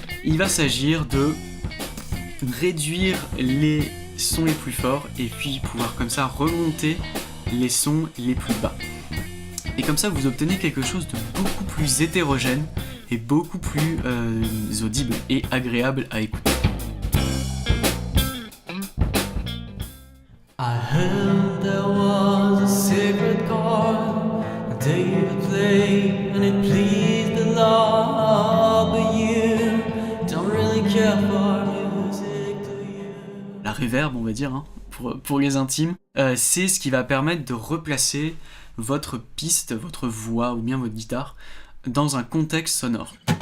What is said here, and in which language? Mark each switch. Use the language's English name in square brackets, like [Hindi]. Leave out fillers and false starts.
[French] Il va s'agir de réduire les sons les plus forts et puis pouvoir comme ça remonter les sons les plus bas. Et comme ça vous obtenez quelque chose de beaucoup plus hétérogène et beaucoup plus audible et agréable à écouter. [English] I heard there was a secret chord, a day you played and it pleased the Lord, but you don't really care for music, do you? [French] La reverb, on va dire, hein, pour les intimes, c'est ce qui va permettre de replacer votre piste, votre voix ou bien votre guitare dans un contexte sonore.